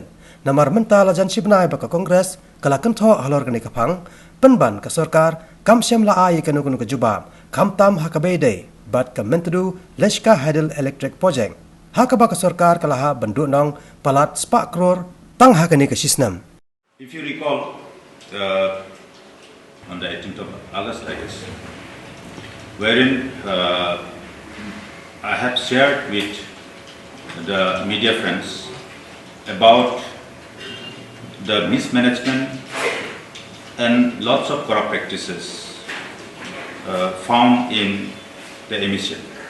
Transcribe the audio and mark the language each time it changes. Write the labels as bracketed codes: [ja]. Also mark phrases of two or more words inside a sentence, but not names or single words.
[kha] Namar menta lajan sibnai baka kongres, kala kentho halor kani kapang, penban ke sorkar, kam syam la ai kanu ke jubab, kam tam haka beidei, bat ke mentedu Leshka Hydel Electric Project. Haka baka sorkar kalaha benduk nong palat sepak kror, tang haka ni ke sisnam. [en] If you recall, on the 18th of August like this, wherein I have shared with the media friends about the mismanagement and lots of corrupt practices found in the emission.